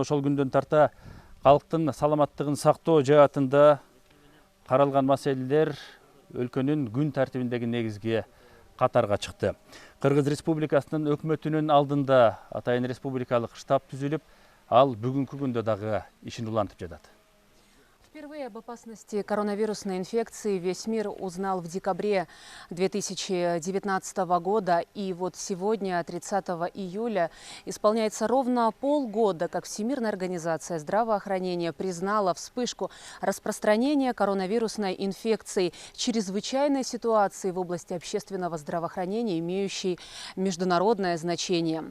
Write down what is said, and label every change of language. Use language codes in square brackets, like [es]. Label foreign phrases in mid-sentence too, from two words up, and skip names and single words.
[ky] Ошол күндөн тарта калктын саламаттыгын сактоо жаатында каралган маселелер өлкөнүн күн тартибиндеги негизги катарга чыкты. Кыргыз Республикасынын өкмөтүнүн алдында атайын республикалык штаб түзүлүп, ал бүгүнкү күндө дагы ишин улантып жатат. [ru] Впервые об опасности коронавирусной инфекции весь мир узнал в декабре 2019 года. И вот сегодня, 30 июля, исполняется ровно полгода, как Всемирная организация здравоохранения признала вспышку распространения коронавирусной инфекции чрезвычайной ситуации в области общественного здравоохранения, имеющей международное значение.